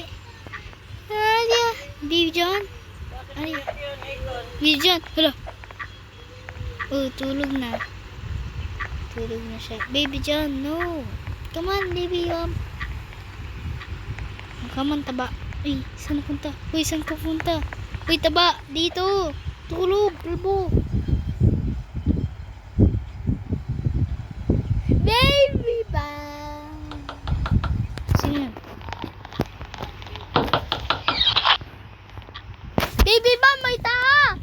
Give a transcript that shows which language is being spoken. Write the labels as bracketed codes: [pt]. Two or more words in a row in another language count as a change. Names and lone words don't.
[tl] Alia. Baby John. Alia. Baby John, hala. Oh, tulog na. Tulog na siya. Baby John, no. [en] Come on, baby bomb. Come on, [tl] taba. Ay, saan punta? Uy, saan ka punta? Uy, taba, dito. Tulog, kalbo. Baby bomb. Sino yan? Baby bomb, may taha!